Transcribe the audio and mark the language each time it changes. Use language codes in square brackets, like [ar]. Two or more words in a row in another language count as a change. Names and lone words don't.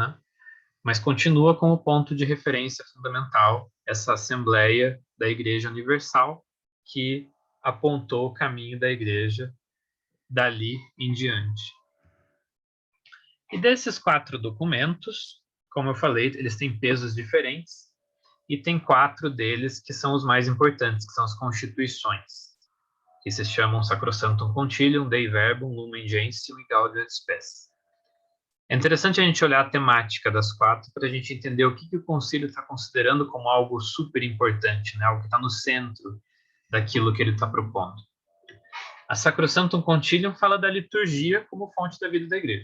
[pt] Mas continua como ponto de referência fundamental essa Assembleia da Igreja Universal, que apontou o caminho da Igreja dali em diante. E desses 4 documentos, como eu falei, eles têm pesos diferentes, e tem 4 deles que são os mais importantes, que são as constituições, que se chamam Sacrosanctum Concilium, Dei Verbum, Lumen Gentium e Gaudium et Spes. É interessante a gente olhar a temática das 4 para a gente entender o que o concílio está considerando como algo super importante, né? Algo que está no centro daquilo que ele está propondo. A Sacrosanctum Concilium fala da liturgia como fonte da vida da igreja.